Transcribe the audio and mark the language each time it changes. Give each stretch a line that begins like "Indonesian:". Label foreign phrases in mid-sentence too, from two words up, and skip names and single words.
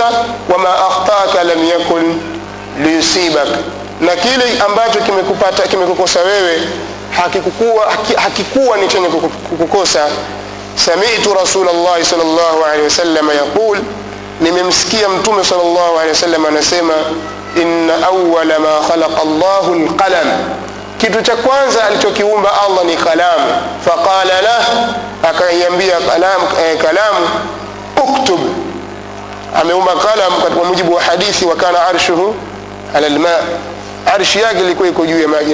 Arabic: وما أخطأك لم يكن ليصيبك,
Swahili: na kile ambacho kimekukosa wewe hakikuwa ni chenye kukukosa.
Arabic: سمعت رسول الله صلى الله عليه وسلم يقول,
Swahili: nimemsikia mtume
Arabic: صلى الله عليه وسلم anasema, إن أول ما خلق الله القلم,
Swahili: kitu cha kwanza alichokiumba Allah ni kalamu.
Arabic: فقال له,
Swahili: akaiambia kalamu uktub, ameumba kalamu kwa mujibu wa hadithi,
Arabic: وكان عرشه على الماء,
Swahili: arshi yake ilikuwa iko juu ya maji.